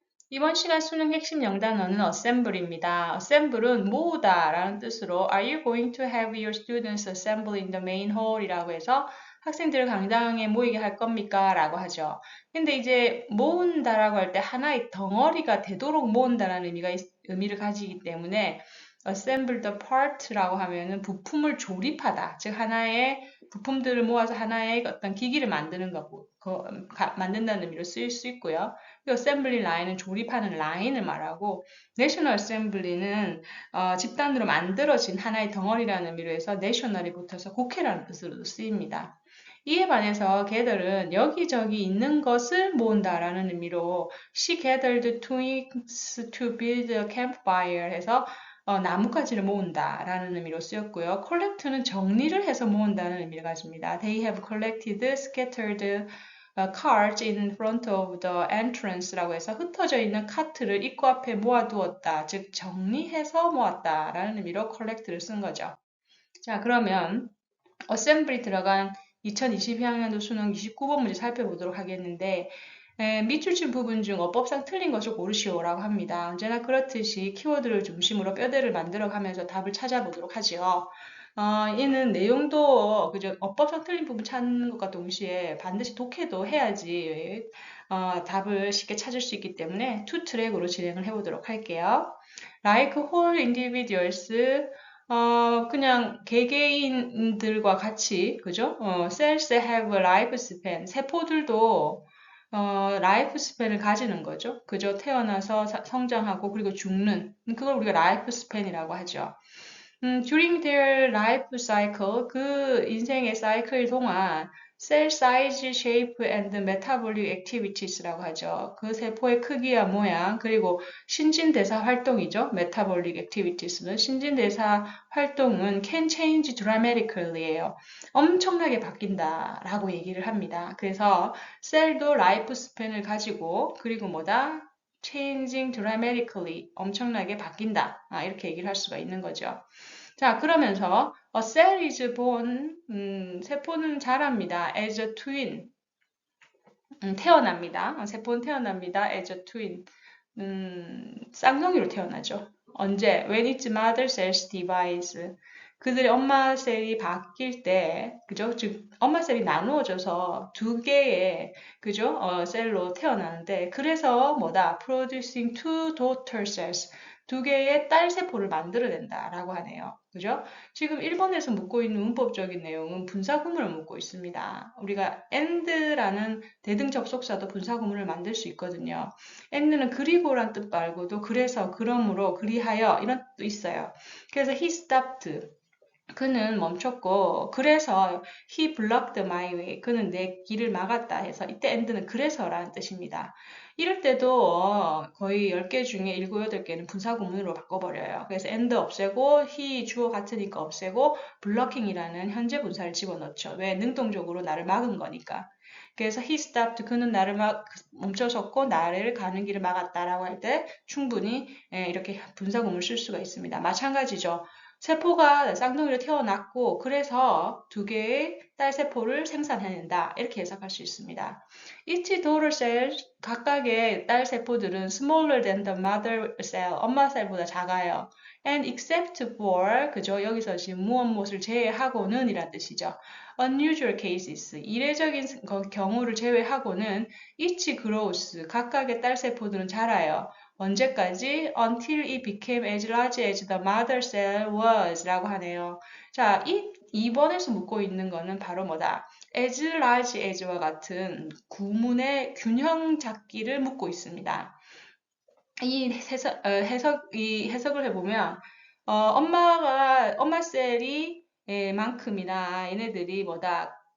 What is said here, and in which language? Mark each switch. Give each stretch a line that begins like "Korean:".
Korean: 이번 시간 수능 핵심 영단어는 assembly입니다.
English: assemble은
Korean: 모으다 라는 뜻으로
English: Are you going to have your students assemble in the main hall?
Korean: 이라고 해서 학생들을 강당에 모이게 할 겁니까? 라고 하죠. 근데 이제 모은다라고 할 때 하나의 덩어리가 되도록 모은다라는 의미를 가지기 때문에
English: assemble the part
Korean: 라고 하면은 부품을 조립하다. 즉 하나의 부품들을 모아서 하나의 어떤 기기를 만드는 만든다는 의미로 쓰일 수 있고요. 이 어셈블리 라인은 조립하는 라인을 말하고 내셔널 어셈블리는 집단으로 만들어진 하나의 덩어리라는 의미로 해서 내셔널이 붙어서 국회라는 뜻으로도 쓰입니다. 이에 반해서 gather은 여기저기 있는 것을 모은다라는 의미로
English: she gathered twigs to build a campfire
Korean: 해서 나뭇가지를 모은다라는 의미로 쓰였고요. collect는 정리를 해서 모은다는 의미를 가집니다.
English: They have collected scattered carts in front of the entrance라고 해서
Korean: 흩어져 있는 카트를 입구 앞에 모아두었다. 즉 정리해서 모았다라는 의미로 collect를 쓴 거죠. 자, 그러면 assembly 들어간 2022학년도 수능 29번 문제 살펴보도록 하겠는데 밑줄친 부분 중 어법상 틀린 것을 고르시오라고 합니다. 언제나 그렇듯이 키워드를 중심으로 뼈대를 만들어가면서 답을 찾아보도록 하지요. 이는 내용도 그저 어법상 틀린 부분 찾는 것과 동시에 반드시 독해도 해야지 답을 쉽게 찾을 수 있기 때문에 투 트랙으로 진행을 해보도록 할게요.
English: Like whole individuals,
Korean: 그냥 개개인들과 같이, 그죠?
English: cells have a lifespan.
Korean: 세포들도 라이프 스팬을 가지는 거죠. 그죠? 태어나서 성장하고 그리고 죽는 그걸 우리가 라이프 스팬이라고 하죠.
English: during their life cycle,
Korean: 그 인생의 사이클 동안
English: cell size, shape, and metabolic activities라고 하죠.
Korean: 그 세포의 크기와 모양, 그리고 신진대사 활동이죠.
English: metabolic activities는
Korean: 신진대사 활동은
English: can change dramatically예요.
Korean: 엄청나게 바뀐다라고 얘기를 합니다. 그래서 셀도 라이프 스팬을 가지고 그리고 뭐다?
English: changing dramatically
Korean: 엄청나게 바뀐다. 이렇게 얘기를 할 수가 있는 거죠. 자, 그러면서
English: a cell is born,
Korean: 세포는 자랍니다.
English: as a twin,
Korean: 태어납니다. 세포는 태어납니다.
English: as a twin,
Korean: 쌍둥이로 태어나죠. 언제?
English: When its mother cells divides.
Korean: 그들의 엄마 셀이 바뀔 때, 그죠? 즉, 엄마 셀이 나누어져서 두 개의, 그죠? 셀로 태어나는데, 그래서 뭐다?
English: Producing two daughter cells.
Korean: 두 개의 딸 세포를 만들어낸다라고 하네요. 그죠? 지금 1번에서 묻고 있는 문법적인 내용은 분사구문을 묻고 있습니다. 우리가 and라는 대등 접속사도 분사구문을 만들 수 있거든요. and는 그리고란 뜻 말고도 그래서, 그러므로, 그리하여 이런 뜻도 있어요.
English: 그래서 he stopped.
Korean: 그는 멈췄고 그래서
English: he blocked my way.
Korean: 그는 내 길을 막았다 해서 이때 and는 그래서라는 뜻입니다. 이럴 때도 거의 10개 중에 7, 8개는 분사구문으로 바꿔버려요. 그래서 and 없애고 he 주어 같으니까 없애고 blocking이라는 현재 분사를 집어넣죠. 왜? 능동적으로 나를 막은 거니까.
English: 그래서 he stopped.
Korean: 그는 나를 멈춰섰고 나를 가는 길을 막았다라고 할 때 충분히 이렇게 분사구문을 쓸 수가 있습니다. 마찬가지죠. 세포가 쌍둥이로 태어났고 그래서 두 개의 딸 세포를 생산해낸다. 이렇게 해석할 수 있습니다.
English: Each daughter cell,
Korean: 각각의 딸 세포들은
English: smaller than the mother cell,
Korean: 엄마 셀보다 작아요.
English: And except for, 그죠?
Korean: 여기서 지금 무엇을 제외하고는 이란 뜻이죠.
English: Unusual cases,
Korean: 이례적인 경우를 제외하고는
English: each grows,
Korean: 각각의 딸 세포들은 자라요. 언제까지?
English: Until it became as large as the mother cell was 라고 하네요.
Korean: 자, 이 2번에서 묻고 있는 거는 바로 뭐다? as large as와 같은 구문의 균형 잡기를 묻고 있습니다. 이 해석을 해보면, 엄마 셀이 만큼이나 얘네들이 뭐다?